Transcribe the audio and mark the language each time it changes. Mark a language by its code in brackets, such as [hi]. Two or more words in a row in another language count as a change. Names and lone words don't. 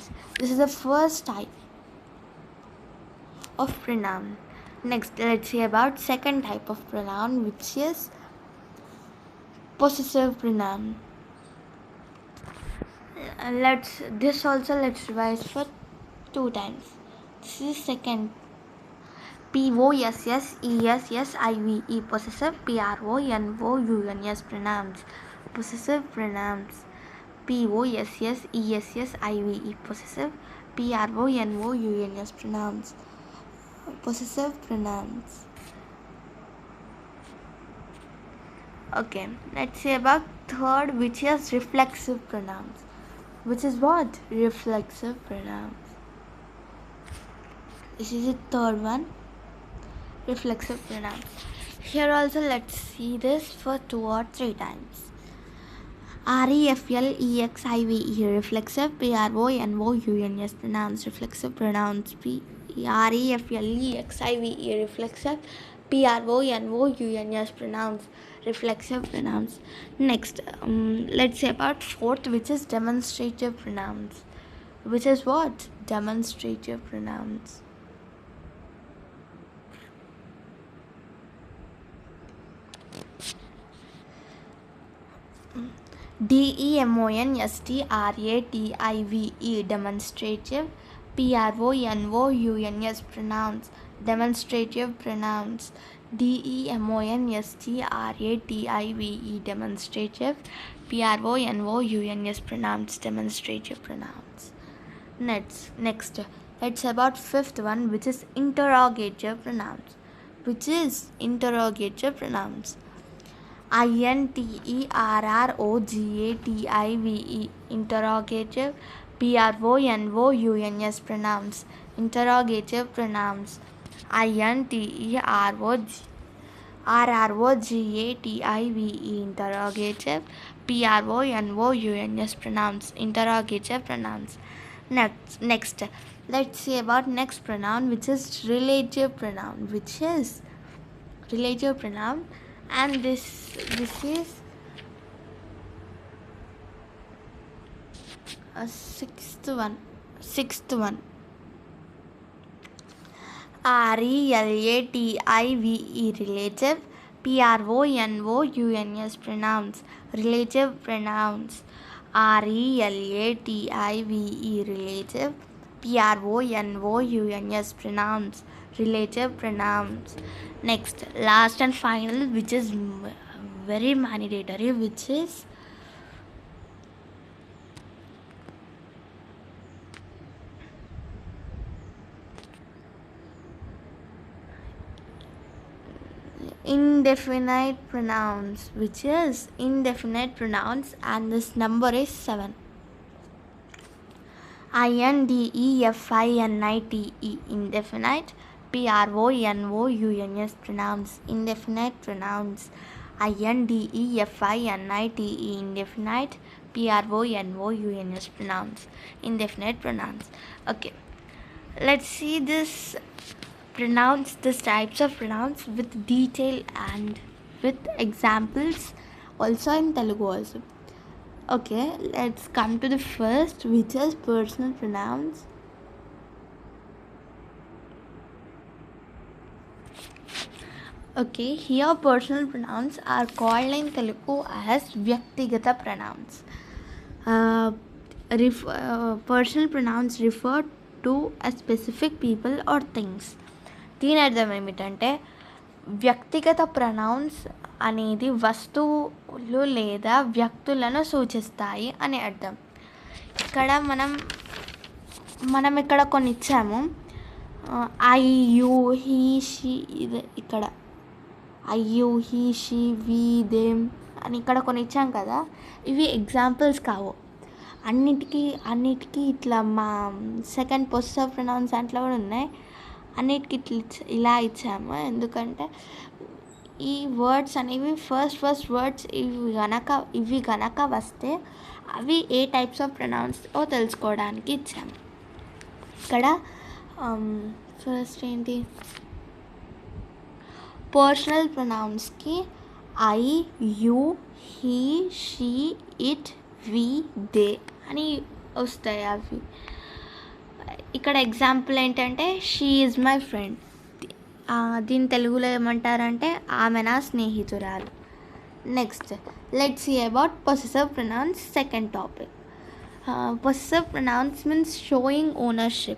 [en] This is the first type of pronoun. Next, let's see about second type of pronoun, which is possessive pronoun. Let's revise for 2 times. This is second. POSSESSIVE, possessive. PRONOUNS pronouns, possessive pronouns. POSSESSIVE, possessive. PRONOUNS pronouns, possessive pronouns. Okay, let's see about third, which is reflexive pronouns. Which is what? Reflexive pronouns. This is the third one, reflexive pronouns. Here also let's see this for 2 or 3 times. REFLEXIVE, reflexive. PRONOUNS pronouns, reflexive pronouns. REFLEXIVE, reflexive. PRONOUNS pronouns, reflexive pronouns. Next, let's say about fourth, which is demonstrative pronouns. Which is what? Demonstrative pronouns. DEMONSTRATIVE, demonstrative. PRONOUNS pronouns, demonstrative pronouns. DEMONSTRATIVE, demonstrative. PRONOUNS pronouns, demonstrative pronouns. Next, let's about fifth one, which is interrogative pronouns. INTERROGATIVE, interrogative. PRONOUNS pronouns, interrogative pronouns. INTERROGATIVE interrogative, PRONOUNS pronouns interrogative pronouns. Next, let's see about next pronoun, which is relative pronoun, and this is a sixth one. RELATIVE relative, PRONOUNS pronouns relative pronouns. RELATIVE relative, PRONOUNS pronouns relative pronouns. Next, last and final, which is very mandatory, which is indefinite pronouns, and this number is 7. INDEFINITE indefinite, PRONOUNS pronouns indefinite pronouns. INDEFINITE indefinite, PRONOUNS pronouns indefinite pronouns. Okay, let's see this types of pronouns with detail and with examples also in Telugu also. Okay, let's come to the first, which is personal pronouns. Okay, here personal pronouns are called in Telugu as Vyaktigata pronouns. Personal pronouns refer to a specific people or things. [te] దీని అర్థం ఏమిటంటే వ్యక్తిగత ప్రొనౌన్స్ అనేది వస్తువులు లేదా వ్యక్తులను సూచిస్తాయి అని అర్థం. ఇక్కడ మనం ఇక్కడ కొన్ని ఇచ్చాము. [en] I you he she, [te] ఇది ఇక్కడ [en] I you he she we them [te] అని ఇక్కడ కొన్ని ఇచ్చాం కదా. ఇవి ఎగ్జాంపుల్స్ కావు. అన్నిటికీ ఇట్లా మా [en] second possessive pronouns [te] దాంట్లో కూడా ఉన్నాయి. అన్నిటికీ ఇలా ఇచ్చాము ఎందుకంటే ఈ వర్డ్స్ అనేవి [en] first words [te] ఇవి గనక వస్తే అవి ఏ [en] types of pronouns [te] తెలుసుకోవడానికి ఇచ్చాము. ఇక్కడ ఫస్ట్ ఏంటి, [en] personal pronounsకి I you he she it we they [te] అని వస్తాయి. అవి ఇక్కడ ఎగ్జాంపుల్ ఏంటంటే [en] she is my friend, [te] దీని తెలుగులో ఏమంటారంటే ఆమె నా స్నేహితురాలు. [en] next let's see about possessive pronouns, second topic. possessive pronouns means showing ownership.